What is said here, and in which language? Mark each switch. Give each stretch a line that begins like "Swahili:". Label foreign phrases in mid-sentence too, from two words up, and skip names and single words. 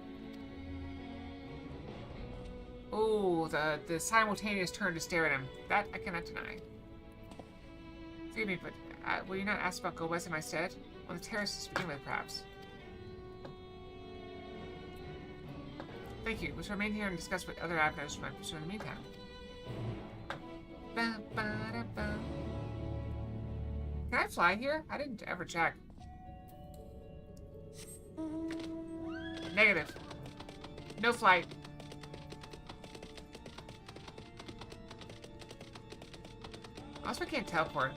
English: Oh, the simultaneous turn to stare at him. That I cannot deny. Forgive me, but will you not ask about Golbez in my stead? On the terraces to begin with, perhaps. Thank you. We shall remain here and discuss what other avenues we might pursue in the meantime. Ba, ba, da, ba. Can I fly here? I didn't ever check. Negative. No flight. Also, I can't teleport.